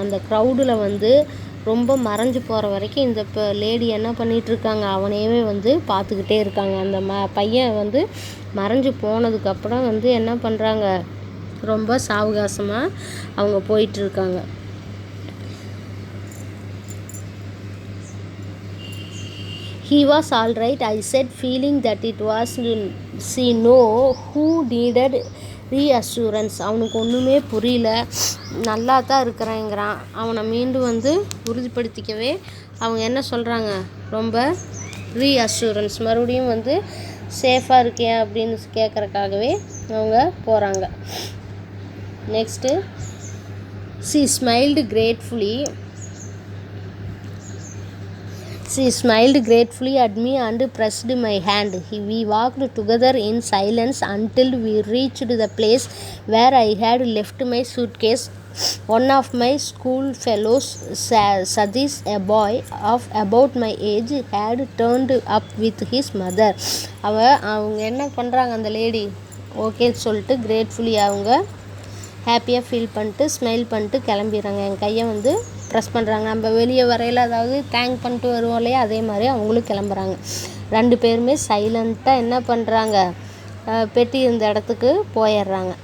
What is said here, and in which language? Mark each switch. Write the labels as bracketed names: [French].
[Tamil] அந்த க்ரௌடில் வந்து ரொம்ப மறைஞ்சு போகிற வரைக்கும் இந்த லேடி என்ன பண்ணிகிட்ருக்காங்க, அவனையவே வந்து பார்த்துக்கிட்டே இருக்காங்க. அந்த பையன் வந்து மறைஞ்சு போனதுக்கப்புறம் வந்து என்ன பண்ணுறாங்க, ரொம்ப சாவகாசமாக அவங்க போயிட்டுருக்காங்க. [English] He was all right, I said, feeling that it was she know who needed reassurance. [Tamil] அவனுக்கு ஒன்றுமே புரியல, நல்லா தான் இருக்கிறேங்கிறான். அவனை மீண்டும் வந்து உறுதிப்படுத்திக்கவே அவங்க என்ன சொல்கிறாங்க, ரொம்ப ரீஅஷூரன்ஸ், மறுபடியும் வந்து சேஃபாக இருக்கேன் அப்படின்னு கேட்குறக்காகவே அவங்க போகிறாங்க. [English] Next, she smiled gratefully. She smiled gratefully at me and pressed my hand. We walked together in silence until we reached the place where I had left my suitcase. One of my school fellows, Sadish, a boy of about my age, had turned up with his mother. [Tamil] அவங்க என்ன பண்ணுறாங்க, அந்த lady ஓகேன்னு சொல்லிட்டு gratefully அவங்க ஹாப்பியாக feel பண்ணிட்டு smile பண்ணிட்டு கிளம்பிடுறாங்க. என் கையை வந்து ப்ரெஸ் பண்ணுறாங்க. நம்ம வெளியே வரையில் அதாவது தேங்க் பண்ணிட்டு வருவோம் இல்லையா, அதே மாதிரி அவங்களும் கிளம்புறாங்க. 2 பேருமே சைலண்ட்டாக என்ன பண்ணுறாங்க, பெட்டி இருந்த இடத்துக்கு போயிடுறாங்க.